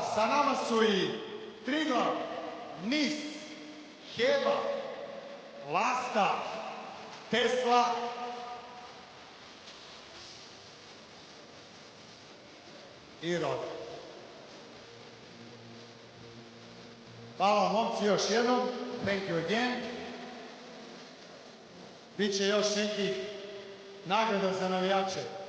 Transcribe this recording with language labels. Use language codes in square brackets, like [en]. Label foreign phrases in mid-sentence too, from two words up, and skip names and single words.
[sr] Sa nama su i Triglav, Nis, Heba, Lasta, Tesla i roda. Hvala vam, momci, još jednom. [en] Thank you again. [sr] Biće još nekih nagrada za navijače.